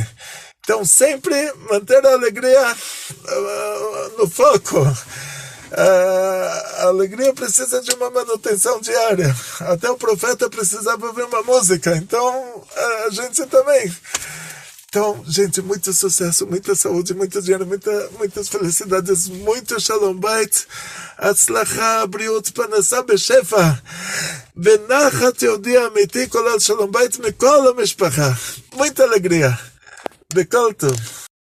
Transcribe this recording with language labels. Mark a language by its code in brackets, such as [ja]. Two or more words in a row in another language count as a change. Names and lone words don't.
[pt] Então sempre manter a alegria no foco. A alegria precisa de uma manutenção diária. Até o profeta precisava ouvir uma música, então a gente também. Então, gente, muito sucesso, muita saúde, muito dinheiro, muitas felicidades, muito [he] שלום בית, הצלחה, בריאות, פרנסה בשפע, ונחת יהודי אמיתי, כולל שלום בית מכל המשפחה. [pt] muita alegria. [he] בכל טוב.